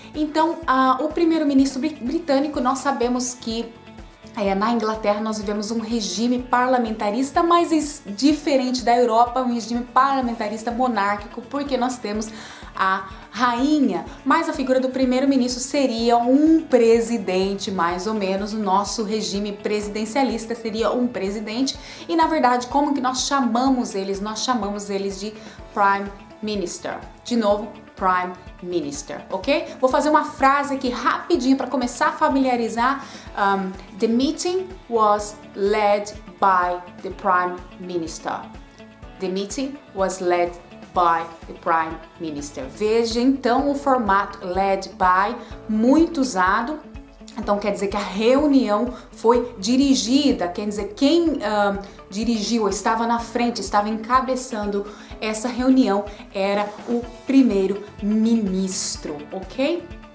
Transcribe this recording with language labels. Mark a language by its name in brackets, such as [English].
[Portuguese] Então, o primeiro-ministro britânico, nós sabemos que na Inglaterra nós vivemos um regime parlamentarista, mas diferente da Europa, um regime parlamentarista monárquico, porque nós temos a rainha, mas a figura do primeiro-ministro seria um presidente, mais ou menos. O nosso regime presidencialista seria um presidente e, na verdade, como que nós chamamos eles? Nós chamamos eles de Prime Minister. De novo, Prime Minister, ok? Vou fazer uma frase aqui rapidinho para começar a familiarizar. [English] The meeting was led by the Prime Minister. The meeting was led by the Prime Minister. [Portuguese] Veja então o formato led by, muito usado. Então quer dizer que a reunião foi dirigida, quer dizer quem dirigiu, estava na frente, estava encabeçando essa reunião era o primeiro-ministro, ok?